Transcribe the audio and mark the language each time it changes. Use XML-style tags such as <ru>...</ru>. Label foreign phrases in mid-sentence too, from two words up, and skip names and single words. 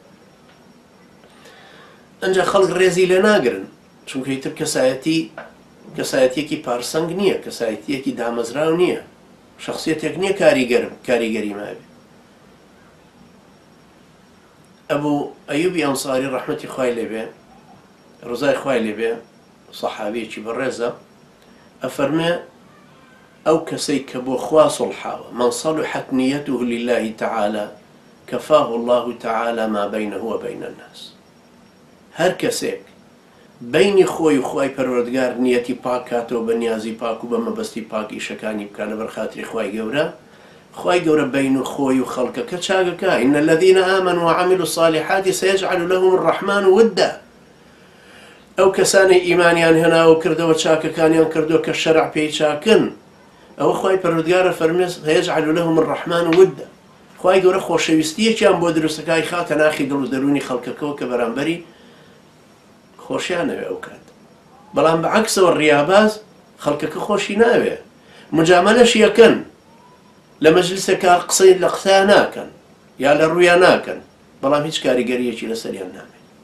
<ckb>ئەنجا خەڵک ڕێزی لێ ناگرن، چونکە ئیتر کەسایەتیەکی پارسەنگ نییە، کەسایەتیەکی دامەزراو نییە، شخصیەتێک نییە کاریگەری مابێ. ئەبوو ئەیوبی ئەنساری ڕەحمەتی خوای لێبێ، ڕزای خوای لێبێ، سەحابەیەکی بەڕێزە، ئەفەرمێ ئەو کەسەی کە بۆ خوا سڵحاوە،</ckb> <ar>من صلحت نیەته لله تعالى كفاه الله تعالى ما بينه وبين الناس.</ar> <ckb>هەر کەسێک بینی خۆی و خوای پەروەردگار نیەتی پاک کاتەوە بە نیازی پاک و بە مەبەستی پاک ئیشەکانی بکە لەبەر خاتری خوای گەورە، خوای گەورە بین و خۆی و خەڵکەکە چاکەکە.</ckb> <ar>إن الذين آمنوا وعملوا الصالحات سيجعل لهم الرحمن ودا.</ar> <ckb>ئەو کەسانی ئیمانیان هێناوە کردەوە چاکەکانیان کردووە کە شەرع پێی چاکن، ئەوە خوای پەروەردگارە فەرمێ</ckb> <ar>سيجعل لهم الرحمن ودا.</ar> <ckb>خوای گەورە خۆشەویستیەکیان بۆ دروستەکەی خاتە ناخی دڵ و دەرونی خەڵکەکەەوە کە بەرامبەری خۆشیانەوێ ئەو کات. بەڵام بەعەکسەوە ڕیاباز خەڵکەکە خۆشی ناوێ، مجامەلەش یەکەن، لە مەجلیسەکە قسەی لە قسەیان ناکەن یا لە ڕوویان ناکەن، بەڵام هیچ کاریگەریەکی لەسەریان نامێت.</ckb>